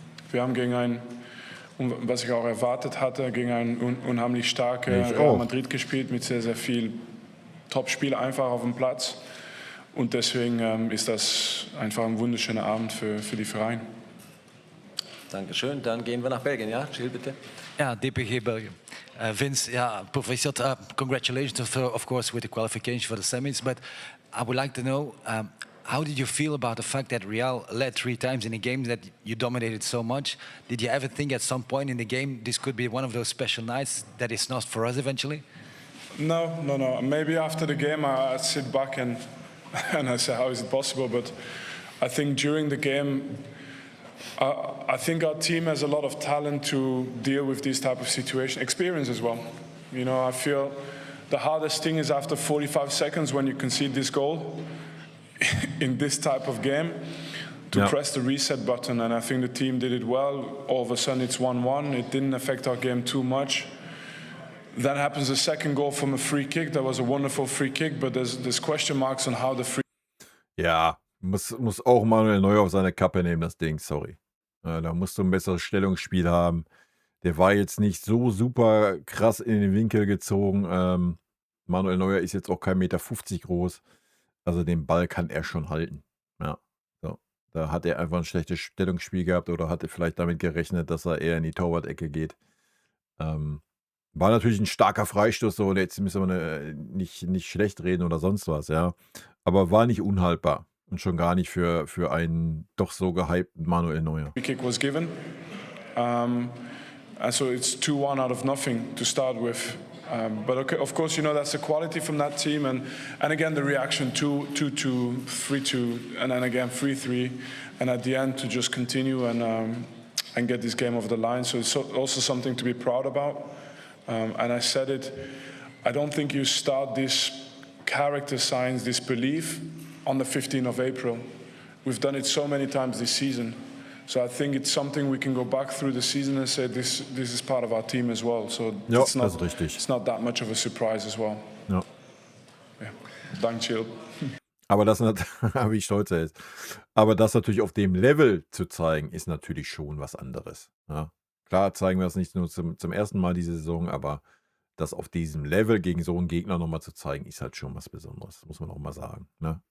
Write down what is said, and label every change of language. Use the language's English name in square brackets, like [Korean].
[German] Wir haben gegen ein, was ich auch erwartet hatte, gegen ein unheimlich starkes Real Madrid gespielt mit sehr, sehr viel Top-Spiel einfach auf dem Platz. Und deswegen ist das einfach ein wunderschöner Abend für die Vereine. Dankeschön. Dann gehen wir nach Belgien. Ja, Gilles, bitte. Ja, DPG Belgium. [English] Vince, yeah, Professor, congratulations, of course, with the qualification for the semis. But I would like to know, how did you feel about the fact that Real led 3 times in a game that you dominated so much? Did you ever think at some point in the game this could be one of those special nights that is not for us eventually? No. Maybe after the game I sit back and I say, how is it possible? But I think during the game, I think our team has a lot of talent to deal with this type of situation, experience as well. You know, I feel the hardest thing is after 45 seconds when you concede this goal in this type of game, to press the reset button, and I think the team did it well. All of a sudden it's 1-1. It didn't affect our game too much. Then happens the second goal from a free kick. That was a wonderful free kick, but there's question marks on how the free. [German] Ja, muss auch Manuel Neuer auf seine Kappe nehmen, das Ding, sorry. Da musst du ein besseres Stellungsspiel haben. Der war jetzt nicht so super krass in den Winkel gezogen. Manuel Neuer ist jetzt auch kein 1,50 Meter groß. Also den Ball kann er schon halten. Ja, so. Da hat er einfach ein schlechtes Stellungsspiel gehabt oder hatte vielleicht damit gerechnet, dass er eher in die Torwart-Ecke geht. War natürlich ein starker Freistoß, so, jetzt müssen wir nicht schlecht reden oder sonst was, ja. Aber war nicht unhaltbar. Und schon gar nicht für einen doch so gehypten Manuel Neuer. [English] Free kick was given. So it's 2-1 out of nothing to start with. But okay, of course, you know, that's the quality from that team. And again, the reaction 2-2, 3-2, and then again 3-3. And at the end, to just continue and get this game over the line. So it's also something to be proud about. And I said it, I don't think you start this character signs, this belief, on the 15th of April. We've done it so many times this season. So I think it's something we can go back through the season and say this is part of our team as well. So [German] ja, das ist richtig. [English] It's not that much of a surprise as well. [German] Ja. Ja. Danke, Jill. Aber das, wie stolz er ist. Aber das natürlich auf dem Level zu zeigen, ist natürlich schon was anderes. Ja. Klar zeigen wir das nicht nur zum ersten Mal diese Saison, aber das auf diesem Level gegen so einen Gegner nochmal zu zeigen, ist halt schon was Besonderes, muss man auch mal sagen. Ne?